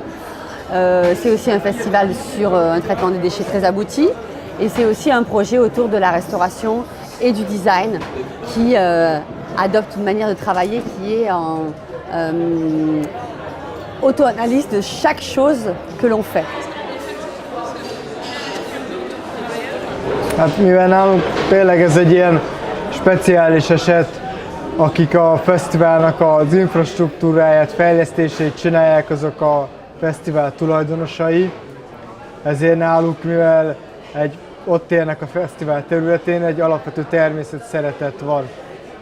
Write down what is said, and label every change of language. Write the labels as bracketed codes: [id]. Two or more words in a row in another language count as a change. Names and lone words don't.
[fr] C'est aussi un festival sur un traitement des déchets très abouti, et c'est aussi un projet autour de la restauration et du design qui adopte une manière de travailler qui est en auto-analyse de chaque chose que l'on fait. [hu] Hát mivel nálunk tényleg ez egy ilyen speciális eset, akik a fesztiválnak az infrastruktúráját, fejlesztését csinálják, azok a fesztivál tulajdonosai. Ezért náluk, mivel ott élnek a fesztivál területén, egy alapvető természet szeretet van.